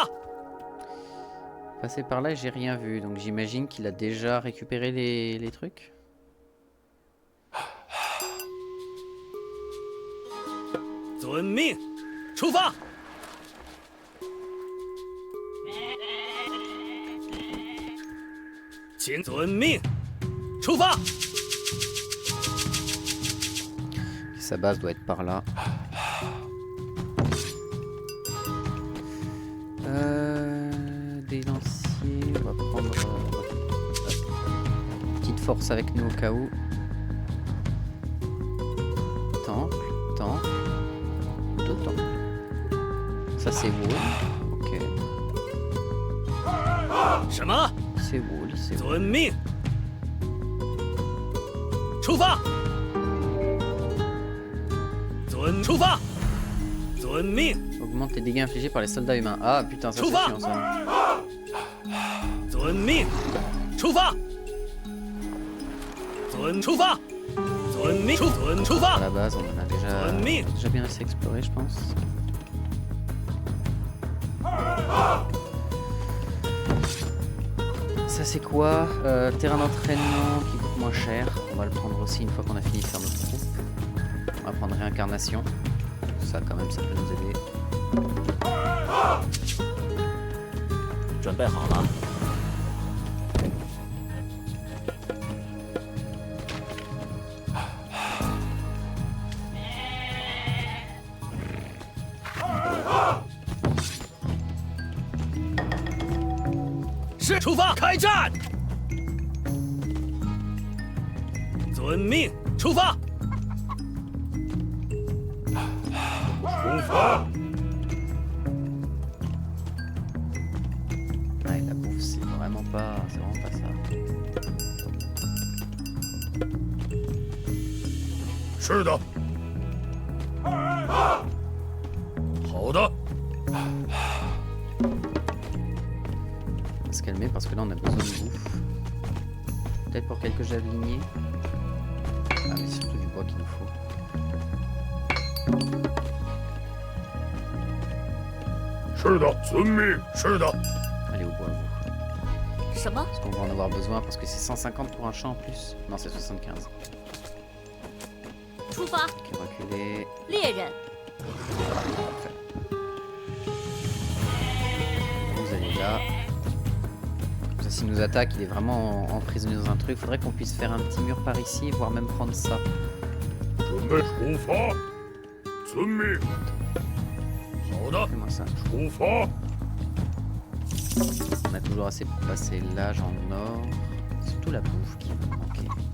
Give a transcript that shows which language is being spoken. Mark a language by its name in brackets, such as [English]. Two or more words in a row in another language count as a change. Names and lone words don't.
[French] Passer par là, j'ai rien vu, donc j'imagine qu'il a déjà récupéré les trucs. [Chinese] 遵命，出发！请遵命，出发！ [French] Sa base doit être par là. Des lanciers, on va prendre petite force avec nous au cas où. Temple, temple, deux temples. Ça c'est wall. Ok, [Chinese] 什么？ [French] c'est wall, c'est wall. [Chinese] 遵命，出发！出发！遵命， [French] Augmente les dégâts infligés par les soldats humains. Ah putain, ça c'est Chouva chiant ça. [Chinese] 遵命，出发！出发！遵命，出 [French] À [Chinese] 发！ [French] la base, on en a déjà bien assez exploré, je pense. Ça c'est quoi Terrain d'entraînement qui coûte moins cher. On va le prendre aussi une fois qu'on a fini de faire notre troupe. On va prendre réincarnation. Ça quand même, ça peut nous aider. [Chinese] 准备好了，是出发，开战！遵命，出发！出发。 [French] Ouais, la bouffe, c'est vraiment pas ça. [Chinese] 是的。好的， [French] On va se calmer parce que là on a besoin de bouffe. Peut-être pour quelques javeliers. Ah mais surtout du bois qu'il nous faut. [Chinese] 是的，遵命。是的， [French] Allez au bois vous. [Chinese] 什么？ [French] Parce qu'on va en avoir besoin parce que c'est 150 pour un champ en plus. Non c'est 75. [Chinese] 出发！ [French] Ok, reculer. [Chinese] 猎人， [French] Parfait. Vous allez là. Comme ça s'il nous attaque, il est vraiment emprisonné dans un truc. Faudrait qu'on puisse faire un petit mur par ici, voire même prendre ça. [Chinese] 准备出发。遵命。好的， [French] Fais-moi ça. [Chinese] 出发。 [French] On a toujours assez pour passer l'âge en or. Surtout la bouffe qui va nous manquer.